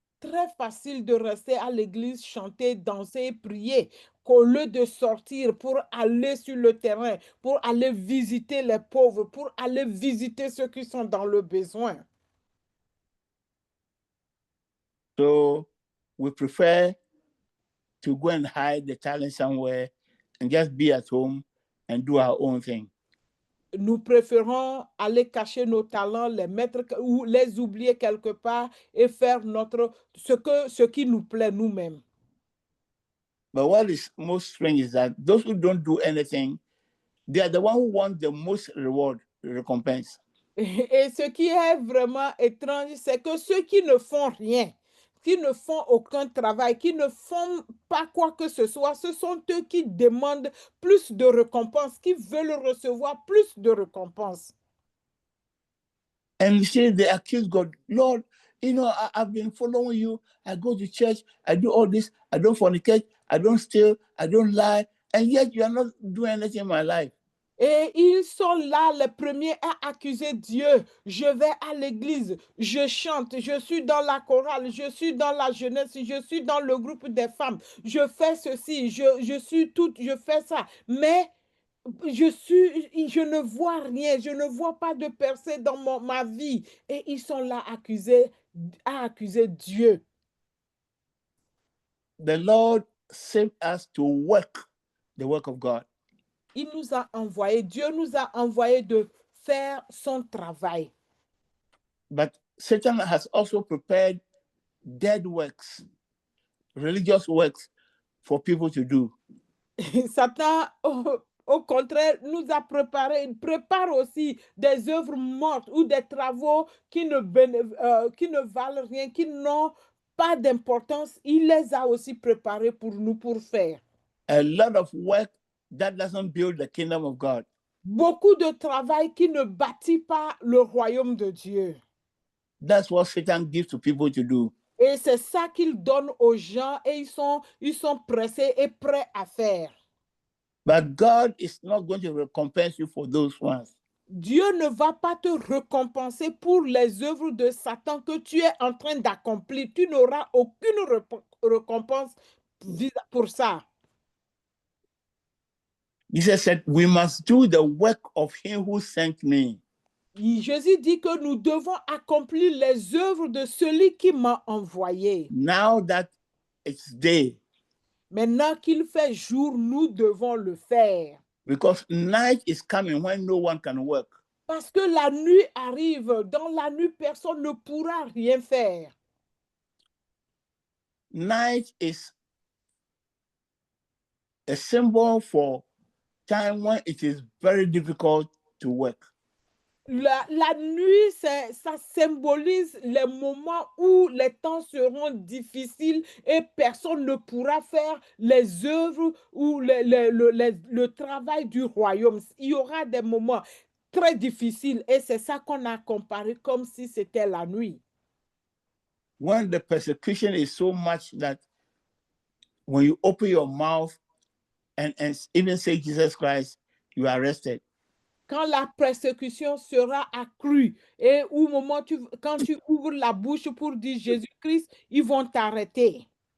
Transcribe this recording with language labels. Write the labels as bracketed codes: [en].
[fr] Très facile de rester à l'église, chanter, danser, prier, qu'au lieu de sortir pour aller sur le terrain, pour aller visiter les pauvres, pour aller visiter ceux qui sont dans le besoin. [en] So we prefer to go and hide the talent somewhere and just be at home and do our own thing. [fr] Nous préférons aller cacher nos talents, les mettre ou les oublier quelque part et faire ce qui nous plaît nous-mêmes. [en] But what is most strange is that those who don't do anything, they are the one who want the most reward, recompense. [fr] Et ce qui est vraiment étrange, c'est que ceux qui ne font rien, qui ne font aucun travail, qui ne font pas quoi que ce soit, ce sont eux qui demandent plus de récompenses, qui veulent recevoir plus de récompenses. [en] And you see, they accuse God, Lord, you know, I've been following you. I go to church, I do all this, I don't fornicate, I don't steal, I don't lie, and yet you are not doing anything in my life. [fr] Et ils sont là, les premiers à accuser Dieu. Je vais à l'église, je chante, je suis dans la chorale, je suis dans la jeunesse, je suis dans le groupe des femmes, je fais ceci, je suis tout, je fais ça. Mais je ne vois rien, je ne vois pas de percée dans ma vie. Et ils sont là à accuser Dieu. [en] The Lord saved us to work the work of God. [fr] Il nous a envoyé, Dieu nous a envoyé de faire son travail. [en] But Satan has also prepared dead works, religious works for people to do. [fr] Satan, au contraire, nous a prépare aussi des œuvres mortes ou des travaux qui ne valent rien, qui n'ont pas d'importance. Il les a aussi préparés pour nous pour faire. [en] A lot of work that doesn't build the kingdom of God. [fr] Beaucoup de travail qui ne bâtit pas le royaume de Dieu. [en] That's what Satan gives to people to do. [fr] Et c'est ça qu'il donne aux gens et ils sont pressés et prêts à faire. [en] But God is not going to recompense you for those ones. [fr] Dieu ne va pas te récompenser pour les œuvres de Satan que tu es en train d'accomplir. Tu n'auras aucune récompense pour ça. [en] Jesus said, we must do the work of him who sent me. [fr] Jésus dit que nous devons accomplir les œuvres de celui qui m'a envoyé. [en] Now that it's day. [fr] Maintenant qu'il fait jour, nous devons le faire. [en] Because night is coming when no one can work. [fr] Parce que la nuit arrive. Dans la nuit, personne ne pourra rien faire. [en] Night is a symbol for time when it is very difficult to work. [fr] La nuit, ça symbolise les moments où les temps seront difficiles et personne ne pourra faire les œuvres ou le travail du royaume. Il y aura des moments très difficiles et c'est ça qu'on a comparé comme si c'était la nuit. [en] When the persecution is so much that when you open your mouth and even say Jesus Christ, you are arrested. [fr] Quand la persécution sera accrue et au moment quand tu ouvres la bouche pour dire Jésus-Christ, ils vont t'arrêter.